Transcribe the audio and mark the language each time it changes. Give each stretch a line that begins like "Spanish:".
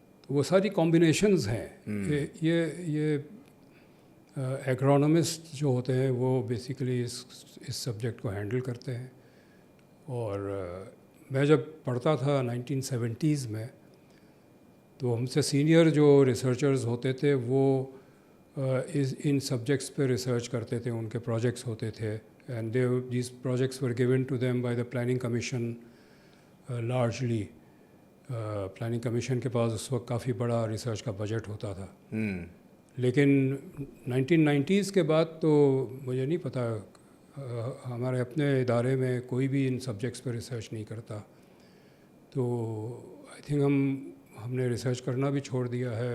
Urdu: وہ ساری کمبینیشنز ہیں. یہ ایگرونومسٹ جو ہوتے ہیں وہ بیسیکلی اس سبجیکٹ کو ہینڈل کرتے ہیں. اور میں جب پڑھتا تھا 1970s میں تو ہم سے سینئر جو ریسرچرز ہوتے تھے وہ ان سبجیکٹس پہ ریسرچ کرتے تھے. ان کے پروجیکٹس ہوتے تھے
English: and these projects were given to them by the planning commission largely.
Urdu: planning commission کے پاس اس وقت کافی بڑا ریسرچ کا بجٹ ہوتا تھا. لیکن 1990s کے بعد تو مجھے نہیں پتہ، ہمارے اپنے ادارے میں کوئی بھی ان سبجیکٹس پہ ریسرچ نہیں کرتا. تو
English: I think
Urdu: ہم نے ریسرچ کرنا بھی چھوڑ دیا ہے.